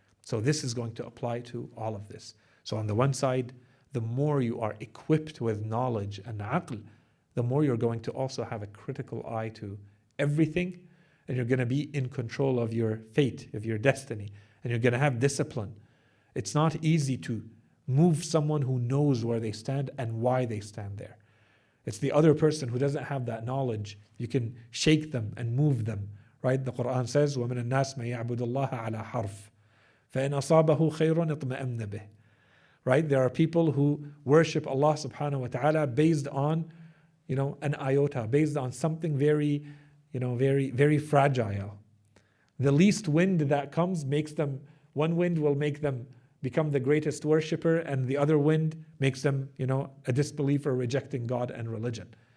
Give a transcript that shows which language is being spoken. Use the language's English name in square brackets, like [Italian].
[English] So this is going to apply to all of this. So on the one side, the more you are equipped with knowledge and aql, the more you're going to also have a critical eye to everything, and you're going to be in control of your fate, of your destiny, and you're going to have discipline. It's not easy to move someone who knows where they stand and why they stand there. It's the other person who doesn't have that knowledge. You can shake them and move them, right? The Quran says, [Arabic] وَمِنَ النَّاسِ مَن يَعْبُدُ اللَّهَ عَلَى حَرْفٍ فَإِنْ أَصَابَهُ خَيْرٌ اطْمَأَنَّ بِهِ. [English] Right? There are people who worship Allah subhanahu wa ta'ala based on, an iota, based on something very, very, very fragile. The least wind that comes makes them, one wind will make them become the greatest worshipper, and the other wind makes them, a disbeliever, rejecting God and religion.